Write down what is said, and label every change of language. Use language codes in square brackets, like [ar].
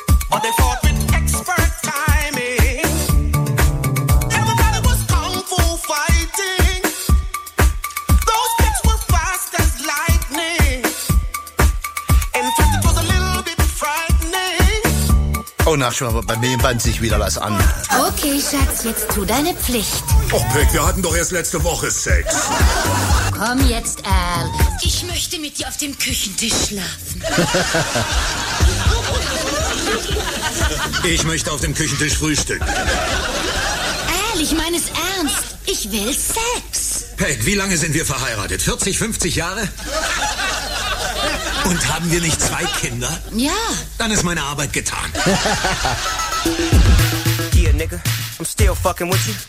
[en] But they fought with expert timing. Everybody was kung fu fighting. Those kids were fast as lightning. In fact, it was a little bit frightening. [de] Oh, na, schon mal, bei mir bandt sich wieder was an. Okay, Schatz, jetzt tu deine Pflicht. Och, Peck, wir hatten doch erst letzte Woche Sex. Komm jetzt, Al. Ich möchte mit dir auf dem Küchentisch schlafen. Ich möchte auf dem Küchentisch frühstücken. Al, ich meine es ernst. Ich will Sex. Peg, wie lange sind wir verheiratet? 40, 50 Jahre? Und haben wir nicht zwei Kinder? Ja. Dann ist meine Arbeit getan. [en] Yeah, nigga, I'm still fucking with you.